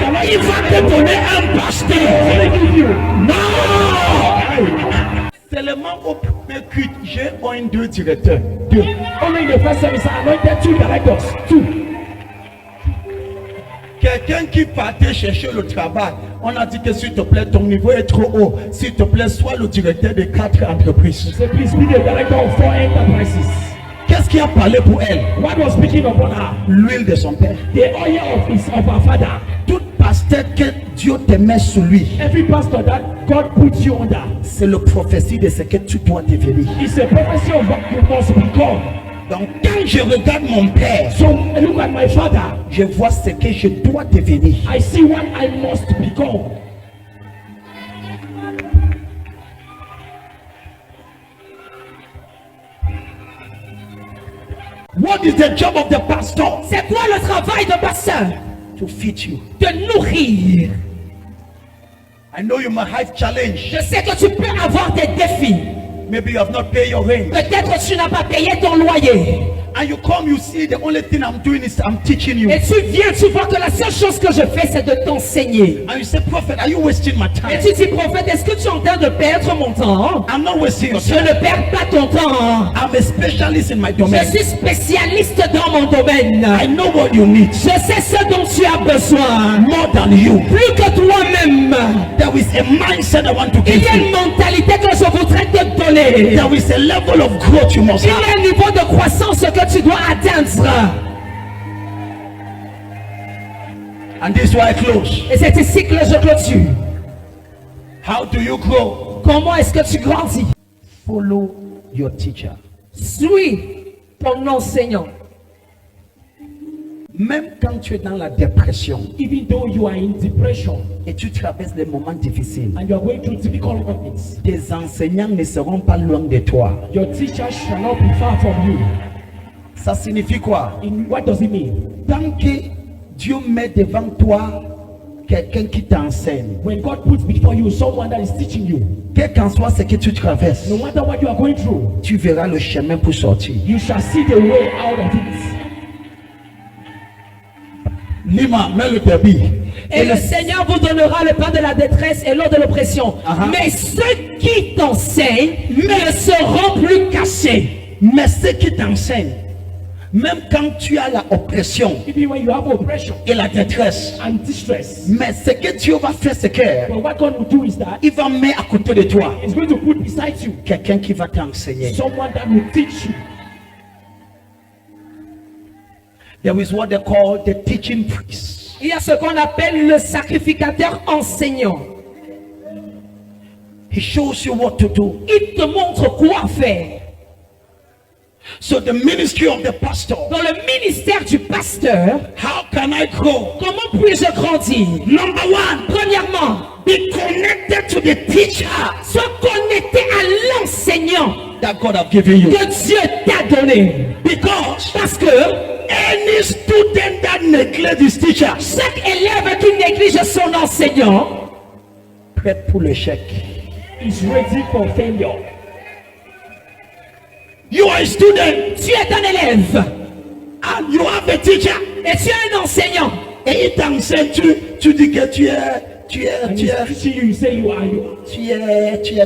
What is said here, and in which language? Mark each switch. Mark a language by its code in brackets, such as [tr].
[fr] Il va te donner un pasteur. [en] give you. [fr] Non! Seulement au premier culte, j'ai un deux directeurs. Deux. [en] Only in the first service, I anointed two directors. Two. [fr] Quelqu'un qui partait chercher le travail, on a dit que s'il te plaît, ton niveau est trop haut. S'il te plaît, sois le directeur de 4 entreprises. [en] Say, please be the director of 4 enterprises. [fr] Qu'est-ce qui a parlé pour elle? [en] What was speaking upon her? [fr] L'huile de son père. [en] The oil of her father. [fr] Tout pasteur que Dieu te met sous lui, [en] Every pastor that God puts you under [fr] c'est le prophétie de ce que tu dois devenir. [en] is a prophecy of what you must become. [fr] Donc quand je regarde mon père, [en] So look at my father. [fr] je vois ce que je dois devenir. [en] I see what I must become. What is the job of the pastor? [fr] C'est quoi le travail de pasteur? [en] To feed you. [fr] De nourrir. [en] I know you might have challenge. [fr] Je sais que tu peux avoir des défis. [en] Maybe you have not paid your rent. [fr] Peut-être tu n'as pas payé ton loyer. [en] And you come, you see the only thing I'm doing is I'm teaching you. [fr] Et tu viens, tu vois que la seule chose que je fais, c'est de t'enseigner. [en] And you say, prophet, are you wasting my [fr] Et [en] time? [fr] tu dis, prophète, est-ce que tu es en train de perdre mon temps? [en] I'm not wasting your [fr] Je [en] time. [fr] ne perds pas ton temps. [en] I'm a specialist in my domain. [fr] suis spécialiste dans mon domaine. [en] I know what you need. [fr] Je sais ce dont tu as besoin. [en] More than you. [fr] Plus que toi-même. [en] There is a mindset I want to [fr] Il [en] give [fr] y a [en] you. [fr] une mentalité que je voudrais te donner. [en] There is a level of growth you must [fr] Il y [en] have. [fr] a un niveau de croissance que tu dois atteindre. [en] And this is why I close. [fr] Et c'est ici que je clôture. [en] How do you grow? [fr] Comment est-ce que tu grandis? [en] Follow your teacher. [fr] Suis ton enseignant. Même quand tu es dans la dépression [en] Even though you are in depression [fr] et tu traverses des moments difficiles, [en] and you are going through difficult moments, [fr] tes enseignants ne seront pas loin de toi. [en] your teacher shall not be far from you. [fr] Ça signifie quoi? [en] What does it mean? [fr] Tant que Dieu met devant toi quelqu'un qui t'enseigne, [en] When God puts before you someone that is teaching you, [fr] quel qu'en soit ce que tu traverses, [en] no matter what you are going through, [fr] tu verras le chemin pour sortir. [en] you shall see the way out of it. [fr] Lima, mets le débit. Et le Seigneur vous donnera le pain de la détresse et l'eau de l'oppression. Uh-huh. Mais ceux qui t'enseignent ne seront plus cachés. Mais ceux qui t'enseignent, même quand tu as la oppression [en] Even when you have oppression [fr] et la détresse, [en] and distress, [fr] mais ce que Dieu va faire, c'est que [en] but what God will do is that [fr] il va mettre à côté de toi [en] He's going to put beside you [fr] quelqu'un qui va t'enseigner. [en] someone that will teach you. There is what they call the teaching priest. [fr] Il y a ce qu'on appelle le sacrificateur enseignant. [en] He shows you what to do. [fr] Il te montre quoi faire. [en] So the ministry of the pastor, [fr] Dans le ministère du pasteur, [en] how can I grow? [fr] comment puis-je grandir? [en] Number one, [fr] Premièrement, [en] be connected to the teacher [fr] Sois connecté à l'enseignant [en] that God have given you. [fr] que Dieu t'a donné. [en] Because [fr] Parce que [en] any student that neglect his teacher [fr] chaque élève qui néglige son enseignant prête pour l'échec. [en] is ready for failure. You are a student [fr] tu es un élève [en] and you have a teacher. [fr] et tu es un enseignant. Et il t'enseigne, tu dis que tu es, [en] And he's teaching you, you say you are,